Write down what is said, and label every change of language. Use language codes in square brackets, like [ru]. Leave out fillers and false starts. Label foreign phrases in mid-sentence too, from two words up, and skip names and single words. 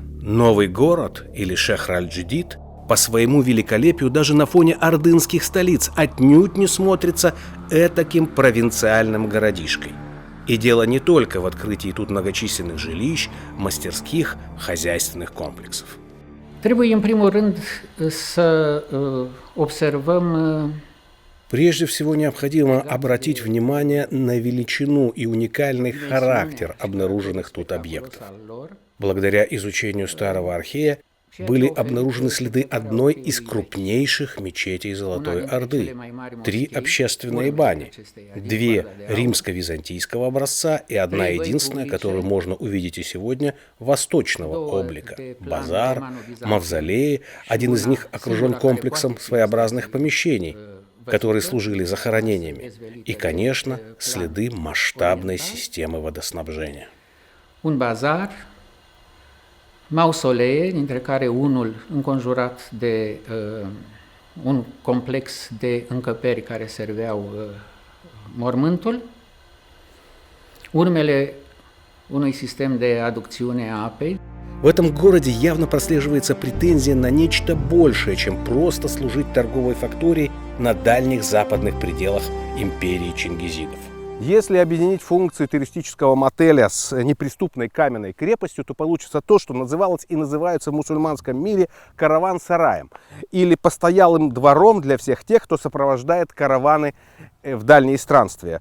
[ru] Новый город, или Шехр-аль-Джадид, по своему великолепию даже на фоне ордынских столиц отнюдь не смотрится этаким провинциальным городишкой. И дело не только в открытии тут многочисленных жилищ, мастерских, хозяйственных комплексов. [ro] Trebuie, în primul rând, să observăm [ru] Прежде всего необходимо обратить внимание на величину и уникальный характер обнаруженных тут объектов. Благодаря изучению старого архея были обнаружены следы одной из крупнейших мечетей Золотой Орды, 3 общественные бани, 2 римско-византийского образца и одна единственная, которую можно увидеть и сегодня, восточного облика – базар, мавзолеи, один из них окружен комплексом своеобразных помещений, которые служили захоронениями, и, конечно, следы масштабной системы водоснабжения. [ro] un bazar, mausolee, dintre care unul înconjurat de un complex de încăperi care serveau mormântul, urmele unui sistem de aducțiune a apei. [ru] В этом городе явно прослеживается претензия на нечто большее, чем просто служить торговой факторией на дальних западных пределах империи чингизидов. Если объединить функции туристического мотеля с неприступной каменной крепостью, то получится то, что называлось и называется в мусульманском мире караван-сараем, или постоялым двором для всех тех, кто сопровождает караваны в дальние странствия.